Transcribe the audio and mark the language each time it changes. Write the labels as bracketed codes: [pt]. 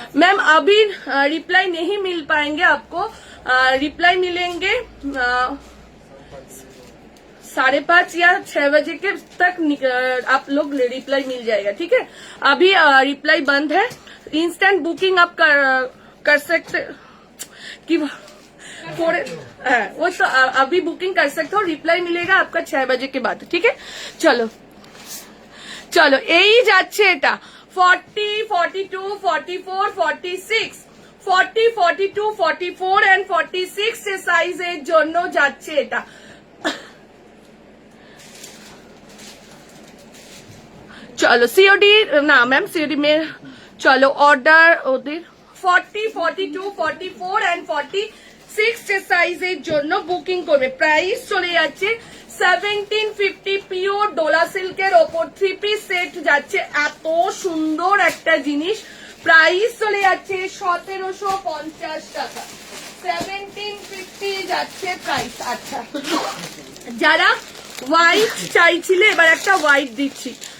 [hi] Ma'am अभी reply नहीं मिल पाएंगे आपको, रिप्लाई मिलेंगे 5:30 या 6 बजे के तक आप लोग रिप्लाई मिल जाएगा, ठीक है। अभी रिप्लाई बंद है, इंस्टेंट बुकिंग आप कर सकते कि वो तो अभी बुकिंग कर सकते हो, रिप्लाई मिलेगा आपका 6 बजे के बाद, ठीक है। चलो चलो, [bn] এই যাচ্ছে এটা 40, 42, 44, 46, 40, 42, 44 and 46 সাইজের জন্য যাচ্ছে এটা। [hi] चलो सीओडी ना मैम, सीओडी में चलो ऑर्डर [bn] ওদের 40, 42, 44 and 46 সাইজের জন্য বুকিং করবে। প্রাইস চলে যাচ্ছে 1750, পিওর ডোলা সিল্কের ওপর 3 পিস সেট যাচ্ছে। এত সুন্দর একটা জিনিস, প্রাইস চলে যাচ্ছে 1750 টাকা। 1750 যাচ্ছে প্রাইস। আচ্ছা, যারা হোয়াইট চাইছিলে এবার একটা হোয়াইট দিচ্ছি।